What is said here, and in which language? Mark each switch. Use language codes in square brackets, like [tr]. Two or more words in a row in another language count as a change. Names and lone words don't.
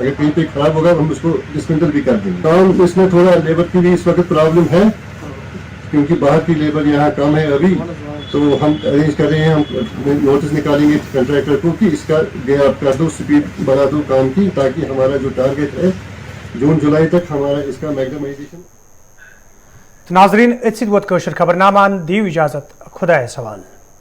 [ur] اگر کہیں پہ خراب ہوگا ہم اس کو ڈسمنٹل بھی کر دیں گے. کام اس میں تھوڑا لیبر کی بھی اس وقت پرابلم ہے کیونکہ باہر کی لیبر یہاں کم ہے ابھی. تو ہم ارینج کر رہے ہیں. ہم نوٹس نکالیں گے کنٹریکٹر کو کہ اس کا آپ کر دو سپیڈ بڑھا دو کام کی تاکہ ہمارا جو ٹارگیٹ ہے جون جولائی تک ہمارا اس کا میگڈمائزیشن. [ks] ناظرین اتھ سۭتۍ ووت کٲشُر خبرنامہ. دیو اجازت خدایس حوالہٕ.